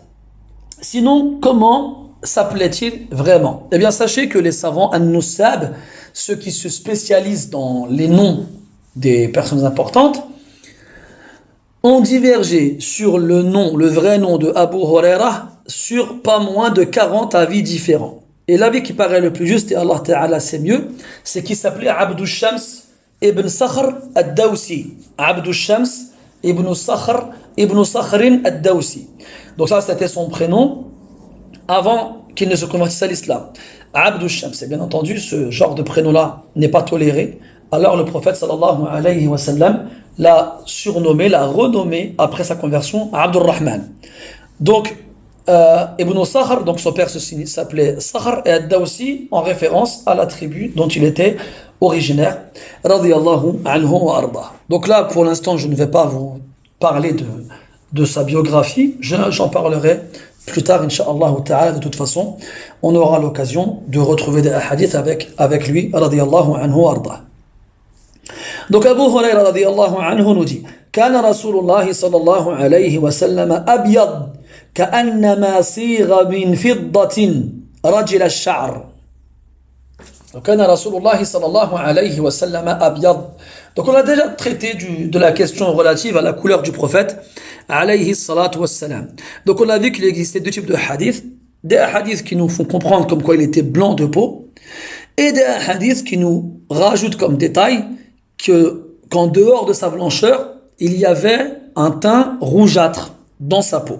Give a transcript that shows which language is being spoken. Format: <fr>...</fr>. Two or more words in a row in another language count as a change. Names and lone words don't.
<fr>Sinon, comment s'appelait-il vraiment? Eh bien, sachez que les savants an-nussab ceux qui se spécialisent dans les noms des personnes importantes, ont divergé sur le nom, le vrai nom de Abu Huraira sur pas moins de 40 avis différents. Et l'avis qui paraît le plus juste, et</fr> <ar>الله تعالى</ar> <fr>sait mieux, c'est qu'il s'appelait Abdul Shams ibn Sakhr ad-Dawsi. Abdul Shams ibn Sakhr ibn Sakhrin ad-Dawsi. Donc ça, c'était son prénom avant qu'il ne se convertisse à l'islam. Abdul Shams, et bien entendu, ce genre de prénom-là n'est pas toléré. Alors le prophète</fr> <ar>صلى الله عليه وسلم</ar> <fr>l'a surnommé, l'a renommé après sa conversion à Abdul Rahman. Donc, Ibn Sakhr, donc son père s'appelait Sakhr et Ad-Dawsi en référence à la tribu dont il était originaire.</fr> <ar>رضي الله عنه وأرضاه.</ar> <fr>Donc là, pour l'instant, je ne vais pas vous parler de sa biographie. J'en parlerai plus tard,</fr> <ar>إن شاء الله تعالى.</ar> <fr>De toute façon, on aura l'occasion de retrouver des hadiths avec lui.</fr> <ar>رضي الله عنه وأرضاه.</ar> <fr>Donc Abu Huraira</fr> <ar>رضي الله عنه</ar> <fr>nous dit</fr> <ar>كان رسول الله صلى الله عليه وسلم أبيض كأنما صيغ من فضة رجل الشعر. كان رسول الله صلى الله عليه وسلم أبيض.</ar> <fr>Donc on a déjà traité de la question relative à la couleur du prophète</fr> <ar>عليه الصلاة والسلام.</ar> <fr>Donc on a vu qu'il existait deux types de hadiths, des hadiths qui nous font comprendre comme quoi il était blanc de peau et des hadiths qui nous rajoutent comme détail qu'en dehors de sa blancheur, il y avait un teint rougeâtre dans sa peau.</fr>